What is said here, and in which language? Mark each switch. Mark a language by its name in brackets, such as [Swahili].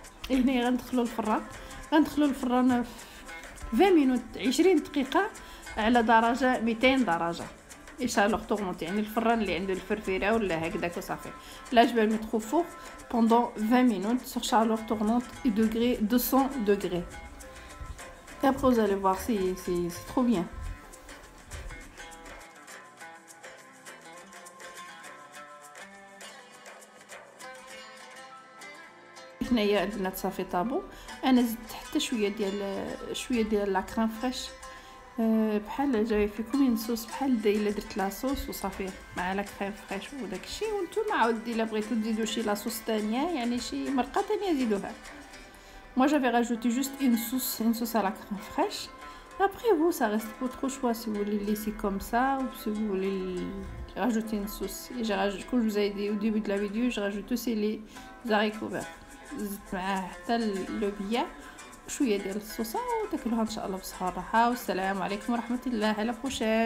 [Arabic] هنا غندخلوا الفران في 20 مينوت 20 دقيقه على درجه 200 درجه [French] اشالور طورمونت، [Arabic] يعني الفران اللي عنده الفرفيره ولا هكذاك وصافي. [French] لا جو vais mettre au four pendant 20 minutes sur chaleur tournante et degré 200 degrés. Et après vous allez voir, c'est trop bien. [Arabic] هنايا عندنا صافي طابو. انا زدت حتى شويه ديال لا كريم فريش، بحال جاي فيكم ينصوص بحال الا درت لاصوص وصافي مع لا كريم فريش وداك الشيء. وانتم عاود الا بغيتو تزيدوا شي لاصوص ثانيه، يعني شي مرقه ثانيه زيدوها. [French] moi j'avais rajouté juste une sauce à la crème fraîche. Après vous ça reste votre choix, si vous voulez le laisser comme ça ou si vous voulez rajouter une sauce. Et j'ai rajouté, comme je vous avais dit au début de la vidéo, je rajoute aussi les haricots verts. [Arabic] زدت معاه حتى اللوبيا شويه ديال الصوصه وتاكلوها ان شاء الله بصحه والراحه. والسلام عليكم ورحمه الله، [French] على بروشين.